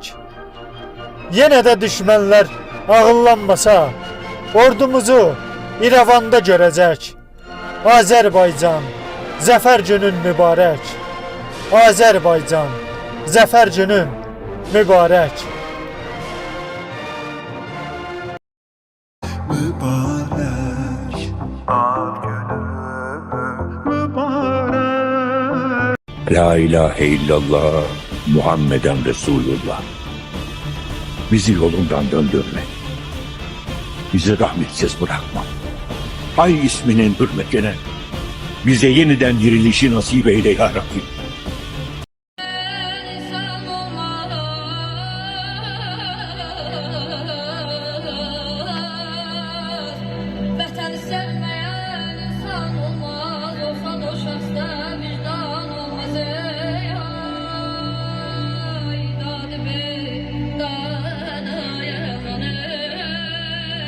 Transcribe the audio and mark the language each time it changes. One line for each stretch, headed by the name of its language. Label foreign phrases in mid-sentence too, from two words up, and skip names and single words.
Azerbaijani: Yenə də düşmənlər ağıllanmasa, ordumuzu İrəvanda görəcək. Azərbaycan, zəfər günün mübarək. Azərbaycan, zəfər günün mübarək. mübarek
Arabic: لا إله إلا الله محمد رسول الله.
Turkish: Bizi yolundan döndürme. Bizi rahmetsiz bırakma. Ay isminin hürmetine bize yeniden dirilişi nasip eyle ya Rabbi.
Azerbaijani: Vətəni sevməyən insan olmaz, olsa da o şəxsdə vicdan olmaz. Ey ay, dadı bey, dadı yaman ey.